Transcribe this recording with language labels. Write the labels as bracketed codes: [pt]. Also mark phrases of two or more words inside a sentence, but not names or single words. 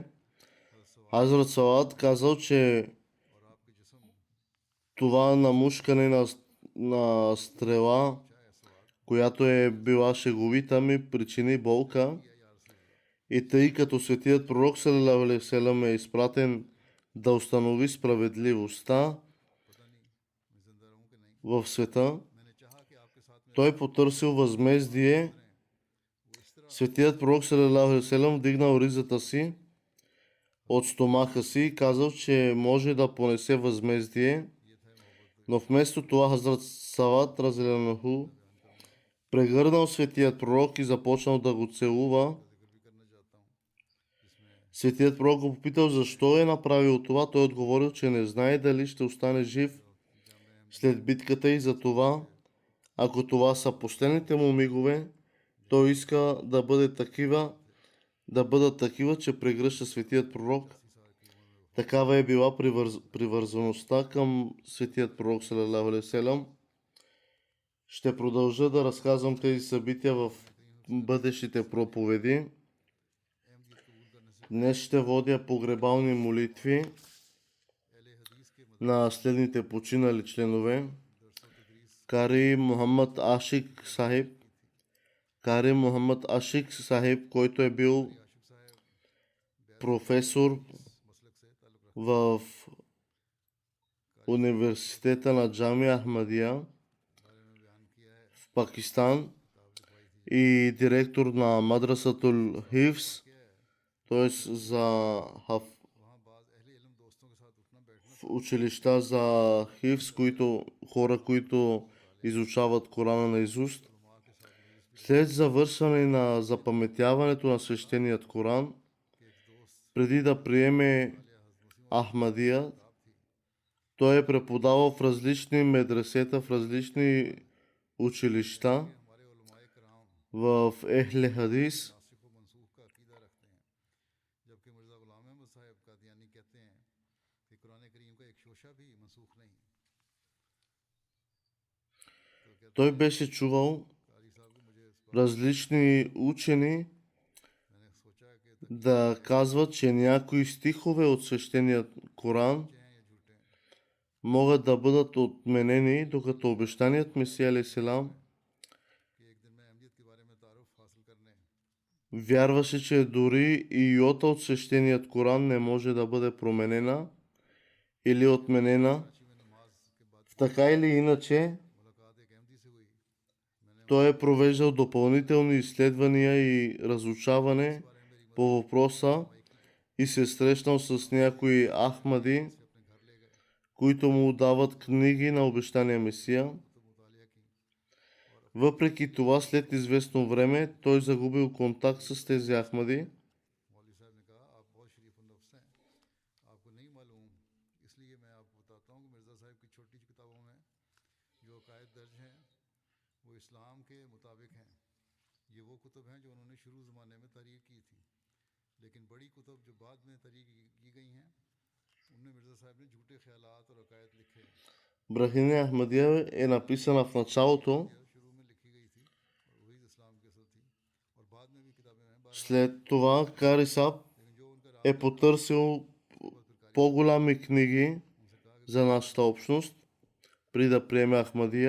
[bg] Хазрат Салат казал, че [ur] اور آپ کے جسم [bg] това намушкане на стрела, която е била шеговита, ми причини болка. И тъй като светият пророк [ar] صلى الله عليه وسلم [bg] е изпратен да установи справедливостта [ur] پتا نہیں میں زندہ رہوں کہ نہیں. [bg] в света, [ur] میں نے چاہا کہ آپ کے ساتھ میں [bg] той потърсил възмездие. [ur] وہ اس طرح [bg] Светият пророк [ar] صلى الله عليه وسلم [bg] вдигнал ризата си от стомаха си и казал, че може да понесе възмездие, [ur] یہ تھا محبت [bg] но вместо това Хазрат Сават разделянаху прегърнал светият пророк и започнал да го целува. [ur] کا ذکر بھی کرنا چاہتا ہوں جس میں [bg] Светият пророк го попитал защо е направил това. Той отговорил, че не знае дали ще остане жив след битката и за това, ако това са последните му мигове, той иска да бъдат такива, че прегръща светият пророк. Такава е била привързаността към светият пророк [ar] صلى الله عليه وسلم. [bg] Ще продължа да разказвам тези събития в бъдещите проповеди. [ur] احمدیت قبول کرنے سے [bg] Днес ще водя погребални молитви [ur] اہل حدیث کے [bg] на следните починали членове. [ur] مدرسوں تدریس [bg] Кари Мухаммад Ашик Сахиб. Кари Мухаммад Ашик Сахиб, който е бил [ur] عاشق صاحب [bg] професор [ur] مسلک سے تعلق رکھتے [bg] в университета на Джамия Ахмадия [ur] بارے میں بیان کیا ہے. [bg] в Пакистан [ur] کتاب لکھوائی تھی [bg] и директор на Мадрасатул Хифс, т.е. за [ur] وہاں بعض اہل علم دوستوں کے ساتھ اٹھنا بیٹھنا [bg] училища за Хифс, хора, които изучават Корана наизуст. [ur] علما کے ساتھ مجلس [bg] След завършване на запаметяването на свещеният Коран, [ur] کے ایک دوست [bg] преди да приеме Ахмадия, Той е преподавал в различни медресета, в различни училища, [ur] ہمارے علمائے کرام в Ехле Хадис. ناسخ و منسوخ کا عقیدہ رکھتے ہیں، جبکہ مرزا غلام احمد صاحب قادیانی کہتے ہیں کہ قرآن کریم کا ایک شوشہ بھی منسوخ نہیں. تو کہتے [bg] Той [ur] ہیں [bg] беше चувал [ur] قاری صاحب کو مجھے اس بات [bg] различни учени [ur] میں نے سوچا کہ [bg] да казват, че някои стихове от свещения Коран [ur] سچے ہیں یا جھوٹے ہیں. [bg] могат да бъдат отменени, докато обещаният Месия алейхиссалам [ur] کہ ایک دن میں اہمیت کے بارے میں تعارف حاصل کرنے [bg] вярваше, че дори и йота от свещеният Коран не може да бъде променена или отменена. [ur] کراچی میں نماز کے بعد [bg] Така или иначе, [ur] ملاقات ایک احمدی سے ہوئی۔ میں نے [bg] той е провеждал допълнителни изследвания и разучаване [ur] اس بارے میں میری [bg] по въпроса и се е срещнал с някои ахмади, [ur] مدد سے اپنے گھر لے گئے [bg] които му дават книги на обещания Месия. [ur] تو مطالعہ کی. [bg] Въпреки това, след известно време, той загубил контакт с тези ахмади. [ur] مولوی صاحب نے کہا آپ بہت شریف نفس ہیں، آپ کو نہیں معلوم، اس لیے میں آپ کو بتاتا ہوں کہ مرزا صاحب کی چھوٹی سی کتابوں میں جو عقائد درج ہیں وہ اسلام کے مطابق ہیں. یہ وہ کتب ہیں جو انہوں نے شروع زمانے میں تحریر کی تھی، لیکن بڑی کتب جو بعد میں تحریر کی گئی ہیں ان میں مرزا صاحب نے جھوٹے خیالات اور عقائد لکھے. [bg] Брахиня Ахмадия е написана в началото. [ur] یہ شروع میں لکھی گئی تھی اور وہی اسلام کی اصل تھی، اور بعد میں بھی کتابیں ہیں. بہرحال, [bg] След това Кари Саб [ur] لیکن جو ان کا [bg] е [ur] راستہ [bg] потърсил по-голями книги [ur] ان سے کہا کہ [bg] за нашата общност, преди да приеме Ахмадия.